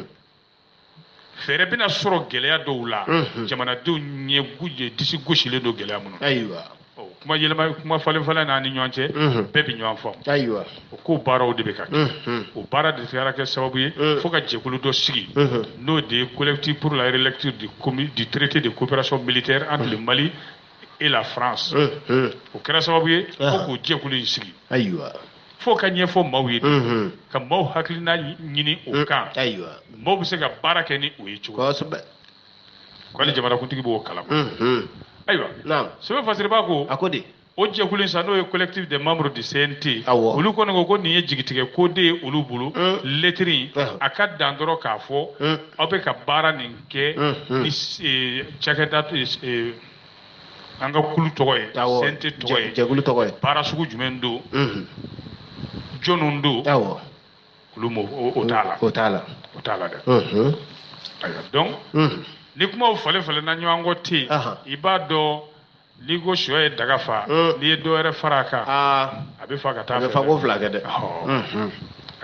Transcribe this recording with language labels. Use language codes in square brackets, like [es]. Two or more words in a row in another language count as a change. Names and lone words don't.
[bm] fɛɛrɛ bɛna sɔrɔ gɛlɛya dɔw la jamanadenw ɲɛ disi gosilen don gɛlɛya minnu ayiwa kuma yɛlɛma kuma falen n'a ni ɲɔgɔn cɛ bɛɛ bɛ ɲɔgɔn faamu ayiwa o ko baaraw de bɛ ka kɛ o baara de kɛra kɛ sababu ye fo ka jɛkulu dɔ sigi n'o de ye [fr] collectif pour la relecture du traité de coopération militaire entre le Mali et la France [bm] o kɛra sababu ye fo k'o jɛkulu in sigi ayiwa fo ka ɲɛfɔ maaw ye ka maaw hakilina ɲini o kan maaw bɛ se ka baara kɛ ni o ye cogo k'ale jamanakuntigi b'o kalama ayiwa sɛbɛn fasiriba ko o jɛkulu in sa n'o ye [fr] collectif des membres du CNT [bm] olu kɔni ko nin ye jigitigɛ ko de ye olu bolo lettre in a ka dan dɔrɔn k'a fɔ aw bɛ ka baara nin kɛ ni cakɛda an ka kulu tɔgɔ ye CNT tɔgɔ ye baara sugu jumɛn don jɔnw don olu o t'a la dɛ ayiwa donc ni kumaw falen-falenna ɲɔgɔn kɔ ten i b'a dɔn n'i ko sɔ ye daga fa n'i ye dɔ wɛrɛ fara a kan a bɛ fa ka taa fɛ a bɛ fa ko fila kɛ dɛ